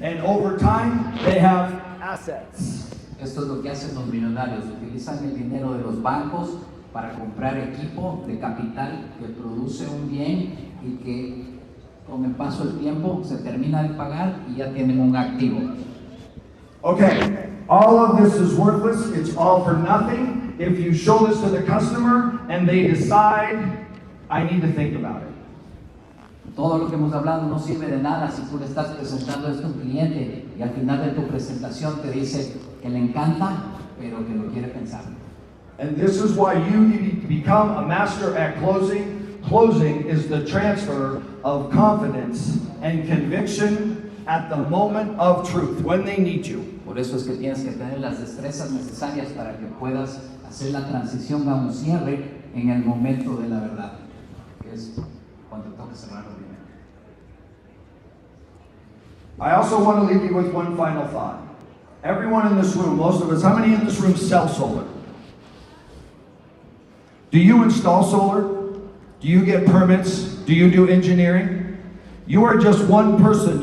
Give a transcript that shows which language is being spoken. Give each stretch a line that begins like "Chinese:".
English: And over time, they have assets.
Spanish: Esto es lo que hacen los millonarios, utilizan el dinero de los bancos para comprar equipo de capital que produce un bien y que con el paso del tiempo se termina de pagar y ya tienen un activo.
English: Okay, all of this is worthless. It's all for nothing. If you show this to the customer and they decide, I need to think about it.
Spanish: Todo lo que hemos hablado no sirve de nada si tú le estás presentando esto a un cliente y al final de tu presentación te dice que le encanta, pero que lo quiere pensar.
English: And this is why you need to become a master at closing. Closing is the transfer of confidence and conviction at the moment of truth, when they need you.
Spanish: Por eso es que tienes que tener las destrezas necesarias para que puedas hacer la transición a un cierre en el momento de la verdad, que es cuando toca cerrar el dinero.
English: I also want to leave you with one final thought. Everyone in this room, most of us, how many in this room sell solar? Do you install solar? Do you get permits? Do you do engineering? You are just one person.